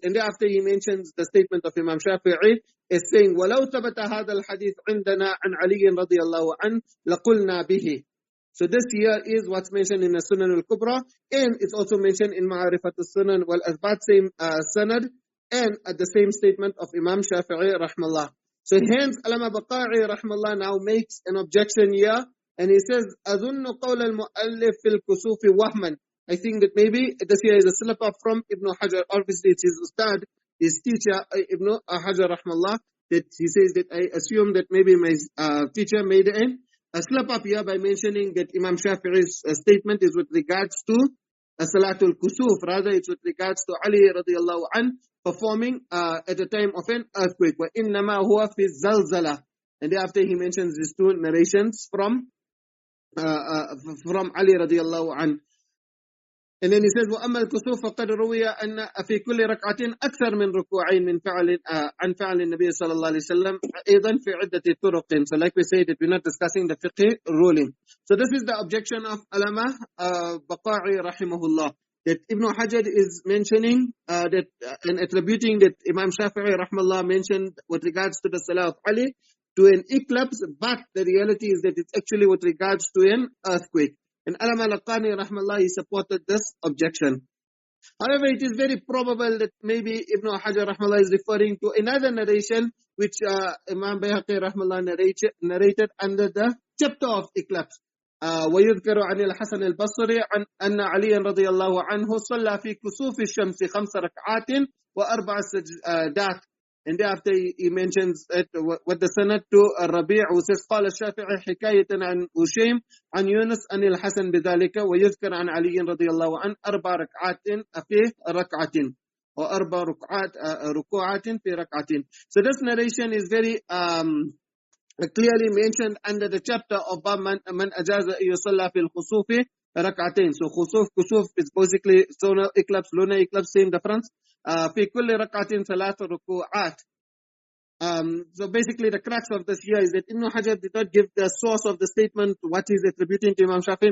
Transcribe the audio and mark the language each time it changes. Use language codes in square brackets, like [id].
[en] And thereafter he mentions the statement of Imam Shafi'i as saying, [ar] وَلَوْ ثَبَتَ هَذَا الْحَدِيث عِنْدَنَا عَنْ عَلِيٍّ رَضِيَ اللَّهُ عَنْهُ لَقُلْنَا بِهِ. [en] So this here is what's mentioned in the Sunan al-Kubra, and it's also mentioned in Ma'arifat al-Sunan wal-Athbat, same sanad, and at the same statement of Imam Shafi'i rahmallah. So hence, Allama Baqa'i rahmallah now makes an objection here, and he says, [ar] أَظُنُّ قَوْلَ الْمُؤَلِّفِ فِي الْكُسُوفِ وَهْمًا. [en] I think that maybe this here is a slip up from Ibn Hajar. Obviously, it's his ustad, his teacher, Ibn Hajar rahmallah, that he says that I assume that maybe my teacher made a slip up here by mentioning that Imam Shafi'i's statement is with regards to Salatul Kusuf. Rather, it's with regards to Ali radiallahu anh performing at the time of an earthquake. [ar] وَإِنَّمَا هُوَ فِي الزَّلْزَلَةِ. [en] And thereafter he mentions these 2 narrations from Ali radiallahu anh. And then he says, [ar] وَأَمَّا الْكُسُوفُ فَقَدْ رُوِيَ أَنَّ فِي كُلِّ رَكْعَةٍ أَكْثَرَ مِنْ رُكُوعَيْن مِنْ فَعْلٍ عن فعل النبي صلى الله عليه وسلم أيضا في عدة طرق. [en] So like we said, that we're not discussing the fiqh ruling. So this is the objection of Alama Baqa'i rahimahullah. That Ibn Hajar is mentioning that and attributing that Imam Shafi'i rahimahullah mentioned with regards to the Salah of Ali to an eclipse, but the reality is that it's actually with regards to an earthquake. And Alama al-Qani rahimahullah, he supported this objection. However, it is very probable that maybe Ibn Hajar rahimahullah is referring to another narration which Imam Bayhaqi rahimahullah narrated under the chapter of eclipse. [ar] ويذكر عن الحسن البصري أن علي رضي الله عنه صلى في كسوف الشمس 5 ركعات و4 سجدات. [en] And thereafter he mentions it with the sanad to Rabi' who says [ar] قال الشافعي حكاية عن هشيم عن يونس عن الحسن بذلك ويذكر عن علي رضي الله عنه 4 ركعات في ركعة و4 ركوعات في ركعة. [en] So this narration is very clearly mentioned under the chapter of [ar] man Ijāzah yusalla fil khusufi rak'atain. [en] So kusuf is basically solar eclipse, lunar eclipse, same difference. [ar] Fi kulli rak'atin salat ruku'at. [en] So basically the crux of this here is that Ibn Hajar did not give the source of the statement, what he's attributing to Imam Shafi'i.